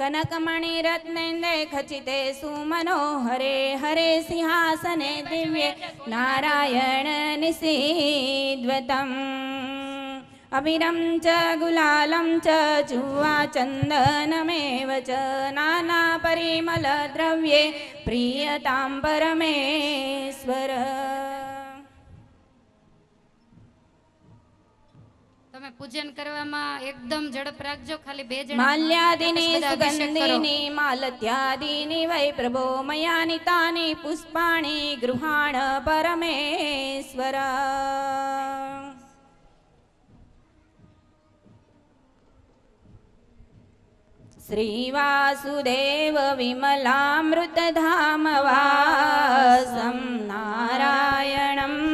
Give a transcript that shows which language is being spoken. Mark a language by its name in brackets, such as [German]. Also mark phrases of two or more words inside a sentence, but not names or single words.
[Sanskrit] कनकमणि रत्नेन्दे खचिते सुमनोहरे हरे सिंहासने दिव्ये नारायण निषीद्वतम् अभिरं च गुलालं च जुह्वा चन्दनमेव च नानापरिमलद्रव्ये प्रीयतां परमेश्वर। [Gujarati] તમે પૂજન કરવામાં એકદમ ઝડપ રાખજો, ખાલી 2 જણા [Sanskrit] माल्यादिनी [Gujarati] બધા અભિષેક કરો. [Sanskrit] सुगन्धिनी मालत्यादीनि वै प्रभो मयानि तानि पुष्पाणि गृहाण परमेश्वर। श्रीवासुदेव विमलामृतधाम वासं नारायणं